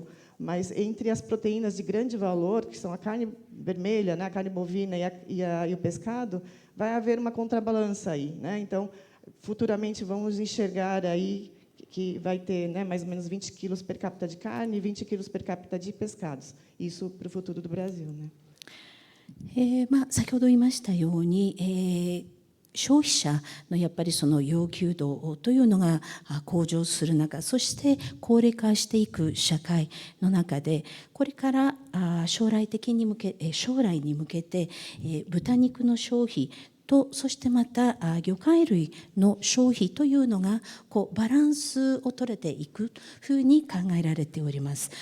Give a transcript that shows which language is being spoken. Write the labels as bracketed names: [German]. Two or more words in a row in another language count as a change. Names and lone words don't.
[Portuguese] Mas entre as proteínas de grande valor, que são a carne vermelha, né, a carne bovina e o pescado, vai haver uma contrabalança aí, né? Então, futuramente vamos enxergar aí que vai ter, né, mais ou menos 20 quilos per capita de carne e 20 quilos per capita de pescados. Isso para o futuro do Brasil, né? [Japanese] 先ほど言いましたように、消費者のやっぱりその要求度というのが向上する中、そして高齢化していく社会の中で、これから将来に向けて豚肉の消費と、そしてまた魚介類の消費というのがバランスを取れていくふうに考えられております。